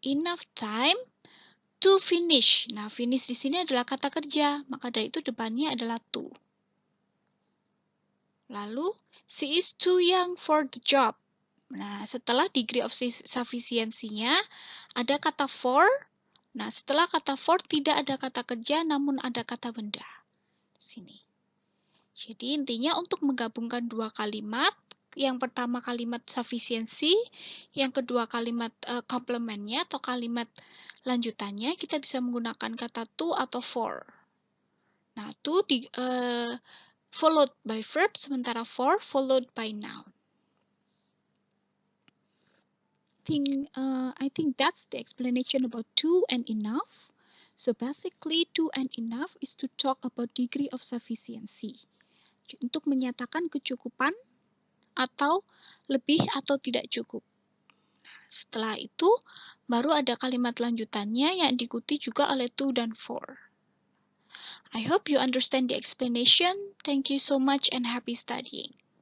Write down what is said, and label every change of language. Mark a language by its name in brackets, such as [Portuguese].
[English] Enough time to finish. [Indonesian] Nah, finish di sini adalah kata kerja, maka dari itu depannya adalah to. [English] Lalu, she is too young for the job. [Indonesian] Nah, setelah degree of sufficiency-nya, ada kata for. Nah, setelah kata for tidak ada kata kerja, namun ada kata benda. Sini. Jadi, intinya untuk menggabungkan dua kalimat, yang pertama kalimat sufficiency, yang kedua kalimat complementnya atau kalimat lanjutannya, kita bisa menggunakan kata to atau for. [English] Nah, to followed by verb, sementara for followed by noun. I think that's the explanation about to and enough. So basically, to and enough is to talk about degree of sufficiency. [Indonesian] Untuk menyatakan kecukupan atau lebih atau tidak cukup. Setelah itu, baru ada kalimat lanjutannya yang diikuti juga oleh to dan for. [English] I hope you understand the explanation. Thank you so much and happy studying.